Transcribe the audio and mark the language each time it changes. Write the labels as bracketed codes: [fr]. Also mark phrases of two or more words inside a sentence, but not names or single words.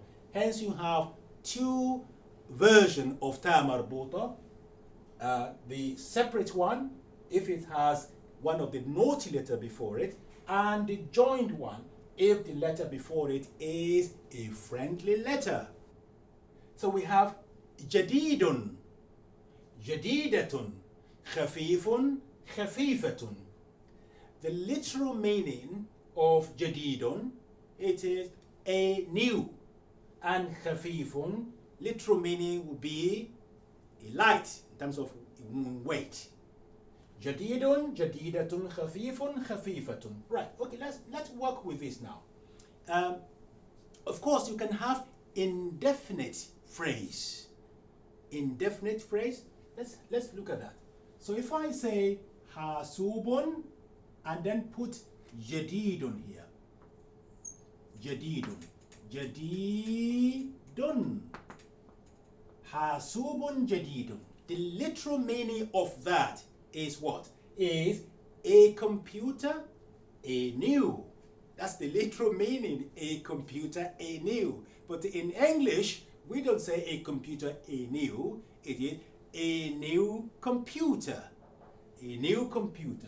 [en] Hence you have two versions of ta marbuta. the separate one if it has one of the naughty letter before it, and the joined one if the letter before it is a friendly letter. So we have [ar] جديدٌ، جديدةٌ، خفيفٌ، خفيفةٌ. [en] The literal meaning of jadidun, it is a new, and khafifun, literal meaning would be a light in terms of weight. [ar] جديدٌ، جديدةٌ، خفيفٌ، خفيفةٌ. [en] Right, okay, let's work with this now. Of course, you can have indefinite phrase. Indefinite phrase, let's look at that. So if I say hasubun and then put jadidun here. [ar] جديدٌ. جديدٌ. حاسوبٌ جديدٌ. [en] The literal meaning of that is what? Is a computer, a new. That's the literal meaning, a computer, a new. But in English, we don't say a computer, a new. It is a new computer. A new computer.